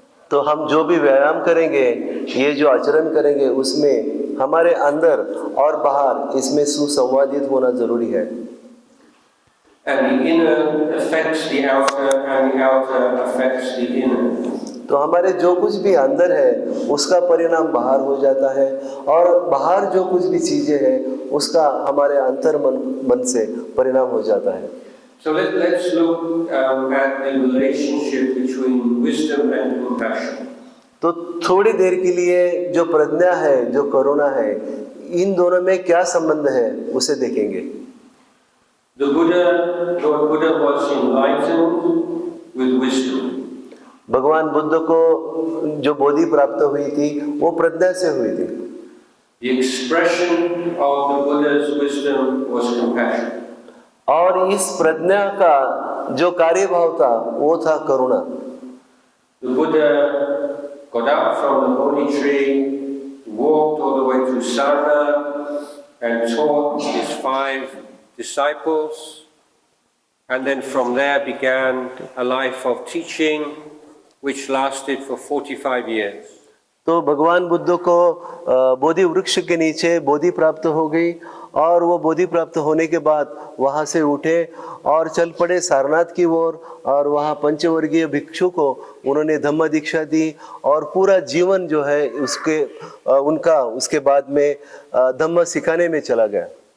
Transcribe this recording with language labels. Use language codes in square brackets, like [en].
[hi] तो हम जो भी व्यायाम करेंगे, ये जो आचरण करेंगे, उसमें हमारे अंदर और बाहर इसमें सुसंवादित होना जरूरी है। [en] And the inner affects the outer, and the outer affects the inner. [hi] तो हमारे जो कुछ भी अंदर है उसका परिणाम बाहर हो जाता है और बाहर जो कुछ भी चीजें हैं उसका हमारे अंतर मन से परिणाम हो जाता है। [en] So let's look at the relationship between wisdom and compassion. [hi] तो थोड़ी देर के लिए जो प्रज्ञा है, जो करुणा है, इन दोनों में क्या संबंध है उसे देखेंगे। [en] Lord Buddha was enlightened with wisdom. [hi] भगवान बुद्ध को जो बोधि प्राप्त हुई थी वो प्रज्ञा से हुई थी। [en] The expression of the Buddha's wisdom was compassion. [hi] और इस प्रज्ञा का जो कार्यभाव था वो था करुणा। [en] The Buddha got up from the Bodhi tree, walked all the way to Sarna and taught his 5 disciples, and then from there began a life of teaching which lasted for 45 years. [hi] तो भगवान बुद्ध को बोधि वृक्ष के नीचे बोधि प्राप्त हो गई और वो बोधि प्राप्त होने के बाद वहाँ से उठे और चल पड़े सारनाथ की ओर और वहाँ पंचवर्गीय भिक्षु को उन्होंने धम्म दीक्षा दी और पूरा जीवन जो है उसके बाद में धम्म सिखाने में चला गया।